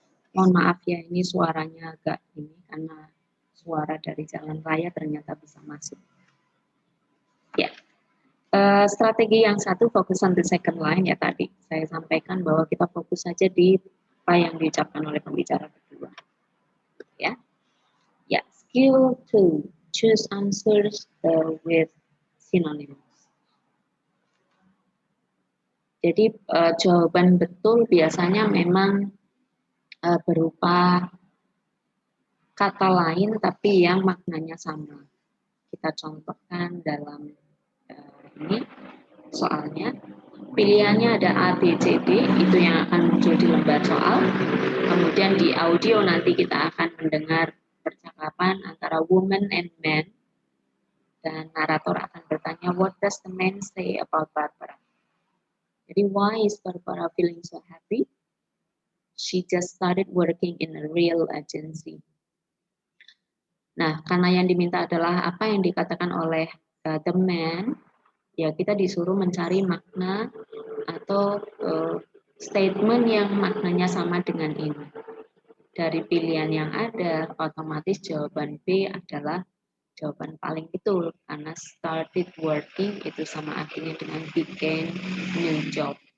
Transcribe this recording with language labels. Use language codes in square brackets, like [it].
[id] Mohon maaf ya, ini suaranya agak ini karena suara dari jalan raya ternyata bisa masuk. Ya. Strategi yang satu fokus [en] on the second line [id] ya tadi saya sampaikan bahwa kita fokus saja di apa yang diucapkan oleh pembicara kedua. Ya, ya. [en] Skill 2, choose answers with synonyms. [id] Jadi jawaban betul biasanya memang berupa kata lain tapi yang maknanya sama. Kita contohkan dalam ini soalnya. Pilihannya ada A, B, C, D, itu yang akan muncul di lembar soal. Kemudian di audio nanti kita akan mendengar percakapan antara woman and man. Dan narator akan bertanya, [en] what does the man say about Barbara? Jadi, why is Barbara feeling so happy? She just started working in a real agency. [id] Nah, karena yang diminta adalah apa yang dikatakan oleh the man, ya kita disuruh mencari makna atau statement yang maknanya sama dengan ini. Dari pilihan yang ada, otomatis jawaban B adalah jawaban paling betul, karena started working itu sama artinya dengan began new job.